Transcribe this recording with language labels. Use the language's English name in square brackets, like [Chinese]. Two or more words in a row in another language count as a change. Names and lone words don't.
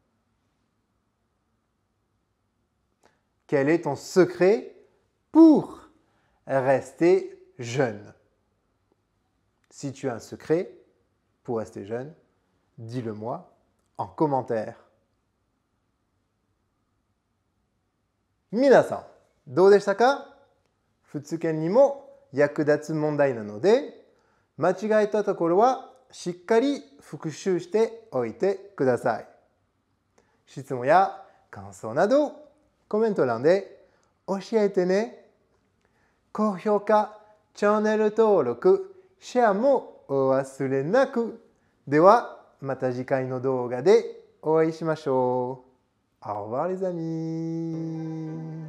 [French] Quel est ton secret pour rester jeune? Si tu as un secret pour rester jeune, dis-le-moi en commentaire. [Japanese] 皆さん、どうでしたか？仏研にも役立つ問題なので、間違えたところはしっかり復習しておいてください。質問や感想などコメント欄で教えてね。高評価、チャンネル登録、シェアもお忘れなく。ではまた次回の動画でお会いしましょう。 [French] Au revoir les amis.